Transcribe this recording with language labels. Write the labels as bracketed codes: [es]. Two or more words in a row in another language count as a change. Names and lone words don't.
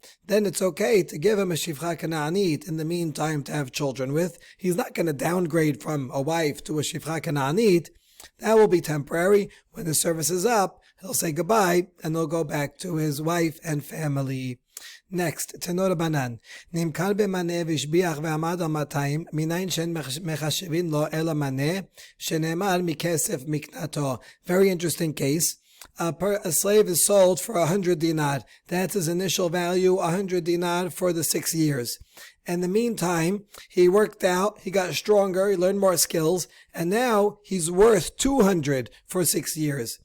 [en] Then it's okay to give him a [he] שפחה כנענית [en] in the meantime to have children with. He's not going to downgrade from a wife to a [he] שפחה כנענית. [en] That will be temporary. When the service is up, he'll say goodbye and he'll go back to his wife and family. [he] Next, תנו רבנן נמכר במנה והשביח ועמד על 200, מניין שאין מחשבין לו אלא המנה שנאמר מכסף מקנתו. [en] Very interesting case. A slave is sold for 100 dinar. That's his initial value, 100 dinar for the 6 years. In the meantime, he worked out, he got stronger, he learned more skills, and now he's worth 200 for 6 years.